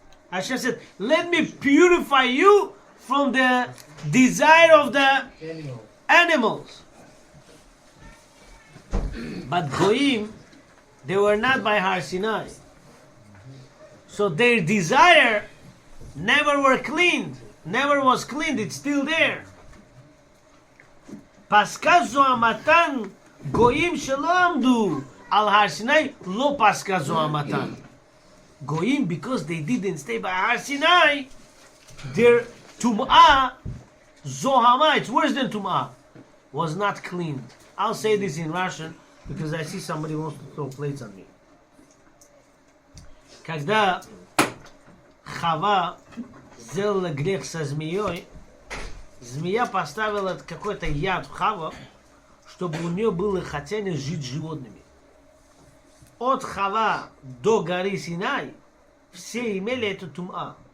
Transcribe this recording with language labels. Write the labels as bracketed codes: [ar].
[en] Hashem said, let me purify you from the desire of the animals. But Goyim, they were not by Har Sinai. So their desire never were cleaned. Never was cleaned. It's still there. [he] פסקה זו המתן, גויים שלא עמדו על הר סיני, לא פסקה זו המתן. [en] גויים, because they didn't stay by Har Sinai, their tum'ah, zohama, it's worse than tum'ah, was not cleaned. I'll say this in Russian, because I see somebody wants to throw plates on me. [ru] Когда Хава сделала грех со змеей, змея поставила какой-то яд в Хаву, чтобы у нее было хотение жить с животными. От Хава до горы Синай все имели эту тум'а.